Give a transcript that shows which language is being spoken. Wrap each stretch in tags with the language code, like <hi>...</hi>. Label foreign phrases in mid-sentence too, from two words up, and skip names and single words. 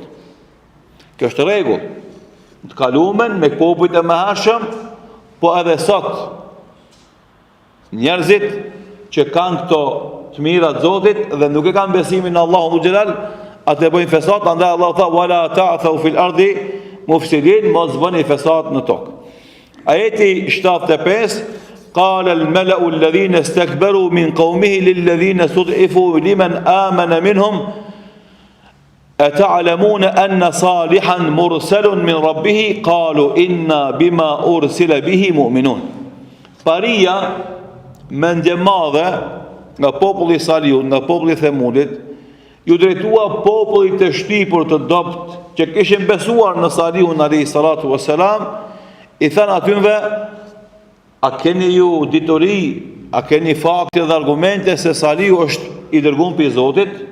<sq>Kjo është rregull. Të kalumen me popujt e mëhershëm, po edhe sot njerëzit që kanë këto të mira të Zotit dhe nuk e kanë besimin në Allahu dhu xhelal, atë bëjnë fesat, andaj Allah tha</sq> <ar>ولا تعثوا في الأرض مفسدين,</ar> <sq>mos bëni fesat në tokë. Ajeti 75,</sq> <ar>قال الملأ الذين استكبروا من قومه للذين استضعفوا لمن آمن منهم أتعلمون أن صالحا مرسل من ربه قالوا إنا بما أرسل به مؤمنون.</ar> <sq>Paria mendje madhe nga populli i Salihut, nga populli i Themudit, ju drejtua popullit të shtypur të dopt që kishin besuar në Salihun</sq> <ar>عليه الصلاة والسلام,</ar> <sq>i thanë atyve, a keni ju ditori, a keni fakte dhe argumente se Salihu është i dërguar prej Zotit?</sq>